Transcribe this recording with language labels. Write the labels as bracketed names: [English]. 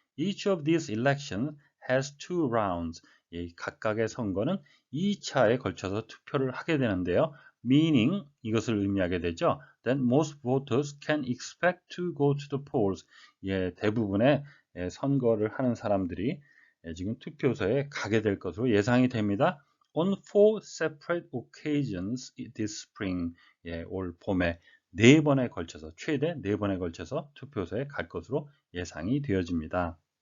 [English] Each of these elections has two rounds. [Korean] 각각의 선거는 2차에 걸쳐서 투표를 하게 되는데요. Meaning, 이것을 의미하게 되죠. [English] Then most voters can expect to go to the polls. [Korean] 대부분의 선거를 하는 사람들이 지금 투표소에 가게 될 것으로 예상이 됩니다. [English] On 4 separate occasions this spring, [Korean] 올 봄에 4번에 걸쳐서, 최대 4번에 걸쳐서 투표소에 갈 것으로 예상이 되어집니다.